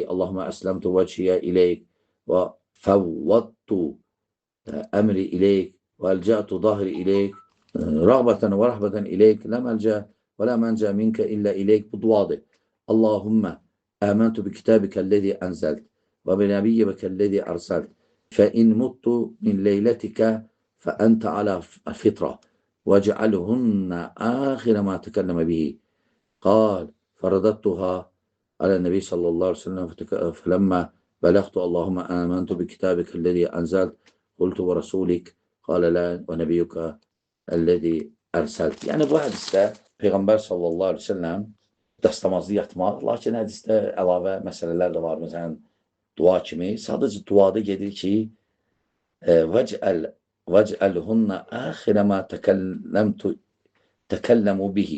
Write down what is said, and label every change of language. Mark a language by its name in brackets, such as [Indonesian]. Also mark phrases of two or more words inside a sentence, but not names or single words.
[Arabic] اللهم أسلمت وجهي إليك وفوضت أمري إليك وألجأت ظهري إليك رغبة ورهبة إليك لا ملجأ ولا منجا منك إلا إليك. [Azerbaijani] Bu duadır. [Arabic] اللهم آمنت بكتابك الذي أنزلت وبنبيك الذي أرسلت فإن مت من ليلتك فأنت على الفطرة واجعلهن آخر ما تكلم به. قال فرددتها على النبي صلى الله عليه وسلم فلما بلغت اللهم آمنت بكتابك الذي أنزلت قلت ورسولك قال لا ونبيك الذي ərsəldi. [Azerbaijani] Yəni, bu hədisdə Peyğəmbər [Arabic] صلى الله عليه وسلم [Azerbaijani] dəstəmazlı yatmaq, lakin hədisdə əlavə məsələlər də var. Məsələn, dua kimi. Sadəcə duada gedir ki, [Arabic] واجعلهن آخر ما تكلم به.